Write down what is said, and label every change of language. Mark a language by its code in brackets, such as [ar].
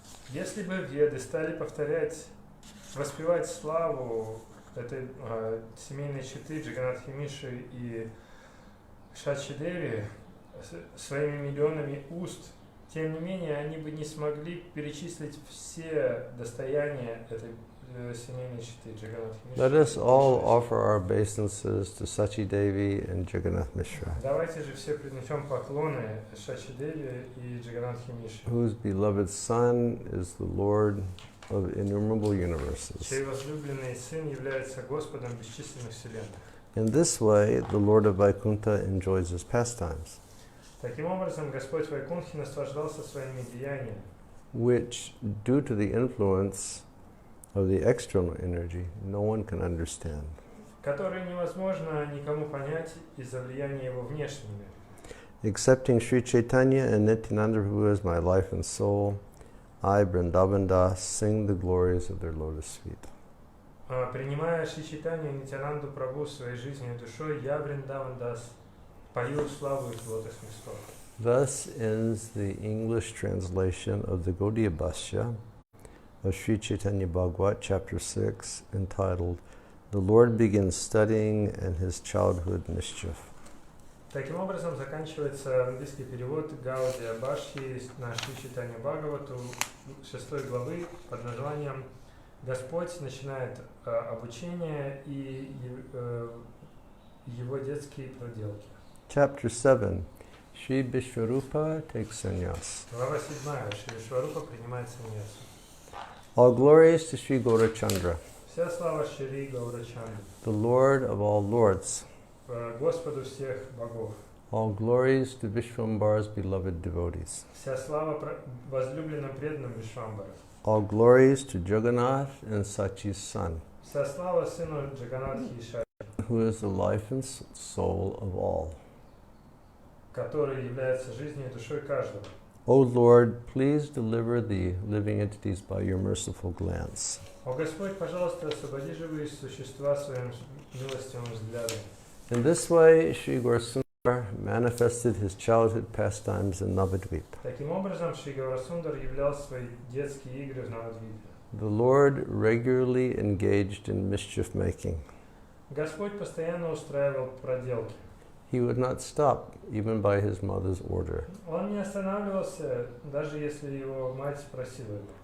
[ru] Если бы Веды стали воспевать славу этой семейной четы Джаганатхи Мишры и Шачи Деви своими миллионами уст, тем не менее, они бы не смогли перечислить все достояния этой семейной четы Джаганатхи Мишры. [en] Let us all offer our obeisances to Sachi Devi and Jagannath Mishra, [ru] Давайте же все принесем поклоны Шачи Деви и Джаганатхи Мишре, [en] whose beloved son is the Lord of innumerable universes. [ru] чей возлюбленный сын является Господом бесчисленных вселенных. [en] In this way, the Lord of Vaikuntha enjoys his pastimes, [ru] Таким образом, Господь Вайкунхи наслаждался своими деяниями, [en] which, due to the influence of the external energy no one can understand. [ru] Которые невозможно никому понять из-за влияния его внешнего мира. [en] Accepting Sri Chaitanya and Nityananda Prabhu as my life and soul, I, Vrindavan Das, sing the glories of their lotus feet. [ru] Принимая Шри Чайтанью и Нитянанду Прабху своей жизнью и душой, я, Вриндаван Дас, пою славу их лотосных стоп. [en] Thus ends the English translation of the Gaudiya Bhashya of Sri Chaitanya Bhagavata, chapter 6, entitled The Lord Begins Studying and His Childhood Mischief. [ru] Таким образом, заканчивается английский перевод Гаудия Башхи на Шри Чайтанью Бхагавату 6 главы под названием «Господь начинает обучение и его детские проделки». [en] Chapter 7. Shri Vishwarupa takes sannyas. [ru] Глава 7. Шри Вишварупа принимает саньясу. [en] All glories to Shri Gaurachandra, [ru] Вся слава Шри Гаурачандры, [en] the Lord of all lords. [ru] Господу всех богов. [en] All glories to Vishwambar's beloved devotees. [ru] Вся слава возлюбленным преданным Вишвамбара. [en] All glories to Jagannath and Sachi's son, [ru] Вся слава сыну Джаганатхи и Шачи, [en] who is the life and soul of all. [ru] который является жизнью и душой каждого. [en] O Lord, please deliver the living entities by your merciful glance. [ru] О Господь, пожалуйста, освободи живые существа своим милостивым взглядом. [en] In this way, Sri Gaurasundar manifested his childhood pastimes in Navadvip. [ru] Таким образом, Шри Гаурасундар являл свои детские игры в Навадвипе. [en] The Lord regularly engaged in mischief making. [ru] Господь постоянно устраивал проделки. [en] He would not stop, even by his mother's order. [ru] Он не останавливался, даже если его мать спросила его.